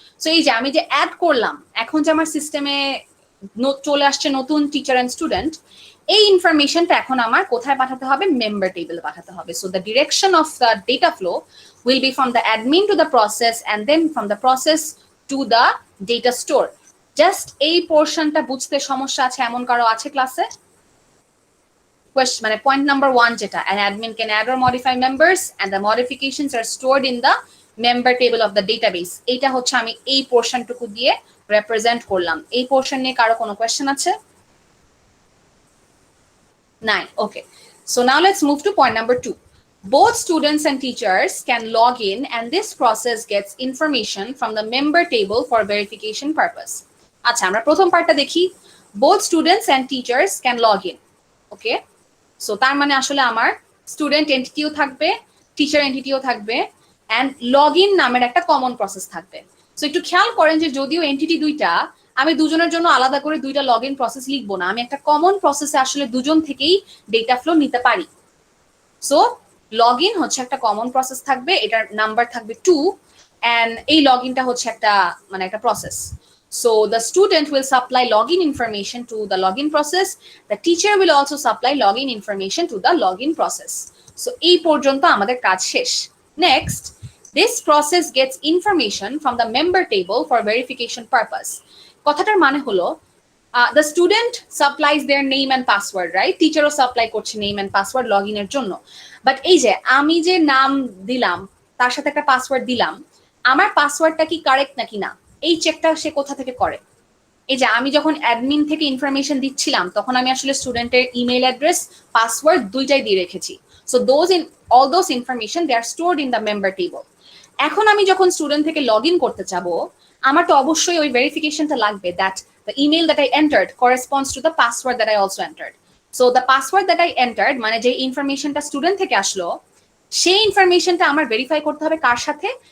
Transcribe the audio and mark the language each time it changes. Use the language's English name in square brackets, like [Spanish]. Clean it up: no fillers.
[Bangla] So এই যে আমি যে অ্যাড করলাম, এখন যে আমার সিস্টেমে চলে আসছে নতুন টিচার এন্ড স্টুডেন্ট, এই ইনফরমেশনটা এখন আমার কোথায় পাঠাতে হবে? মেম্বার টেবলে পাঠাতে হবে। [English] So the direction of the data flow will be from the admin to the process and then from the process to the data store. [Bangla] Just এই পোর্শনটা বুঝতে সমস্যা আছে এমন কারো আছে ক্লাসে? [English] মানে point number 1 যেটা, an admin can add or modify members and the modifications are stored in the member table of the database. [Bangla] এটা হচ্ছে আমি এই পোর্শনটুকু দিয়ে রিপ্রেজেন্ট করলাম। এই পোর্শন নিয়ে কারো কোনো কোয়েশ্চেন আছে? [English] নাই। Okay, so now let's move to point number 2. Both students and teachers can log in and this process gets information from the member table for verification purpose. [Bangla] আচ্ছা, আমরা প্রথম পার্টটা দেখি। [English] both students and teachers can log in. [Bangla] Okay, so তার মানে আসলে আমার student এন্টিটিও থাকবে, টিচার এন্টিটিও থাকবে, অ্যান্ড লগ ইন নামের একটা কমন প্রসেস থাকবে। সো একটু খেয়াল করেন যে যদিও এন্টিটি দুইটা, আমি দুজনের জন্য আলাদা করে দুইটা লগ ইন প্রসেস লিখবো না, আমি একটা কমন প্রসেসে আসলে দুজন থেকেই ডেটা ফ্লো নিতে পারি। সো লগ ইন হচ্ছে একটা কমন প্রসেস থাকবে, এটার নাম্বার থাকবে 2, অ্যান্ড এই লগ ইনটা হচ্ছে একটা মানে একটা process. [English] So the student will supply login information to the login process. The teacher will also supply login information to the login process. [Bangla] So এই পর্যন্ত আমাদের কাজ শেষ। [English] Next, this process gets information from the member table for verification purpose. [Bangla] কথাটার মানে হলো [English] the student supplies their name and password, right? [Bangla] Teacher O supply করছে [English] name and password [Bangla] login এর জন্য। বাট এই যে আমি যে নাম দিলাম তার সাথে একটা পাসওয়ার্ড দিলাম, আমার পাসওয়ার্ডটা কি কারেক্ট নাকি না, এই চেকটা সে কোথা থেকে করে? এই যে আমি যখন অ্যাডমিন থেকে ইনফরমেশন দিচ্ছিলাম তখন আমি আসলে স্টুডেন্টের ইমেল অ্যাড্রেস, পাসওয়ার্ড দুইটাই দিয়ে রেখেছি। [English] So all those information they are stored in the member table. [Bangla] এখন আমি যখন স্টুডেন্ট থেকে লগ ইন করতে চাবো, আমার তো অবশ্যই ওই ভেরিফিকেশনটা লাগবে that [English] the email that I entered corresponds to the password that I also entered. So the password that I entered [Bangla] মানে যে ইনফরমেশনটা স্টুডেন্ট থেকে আসলো, সেই ইনফরমেশনটা আমার ভেরিফাই করতে হবে কার সাথে?